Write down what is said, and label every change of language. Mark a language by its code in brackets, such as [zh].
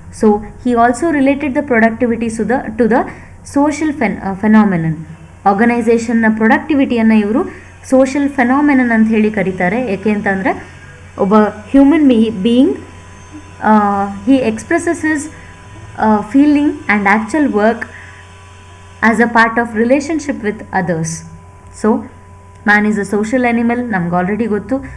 [en] So he also related the productivity to the social phenomenon. [kn] ಆರ್ಗನೈಸೇಷನ್ನ ಪ್ರೊಡಕ್ಟಿವಿಟಿಯನ್ನು ಇವರು social phenomenon ಅಂತ ಹೇಳಿ ಕರೀತಾರೆ. ಏಕೆ ಅಂತಂದರೆ ಒಬ್ಬ [en] Human being he expresses his feeling and actual work as a part of relationship with others. So man is a social animal, [kn] ನಮ್ಗೆ already ಗೊತ್ತು.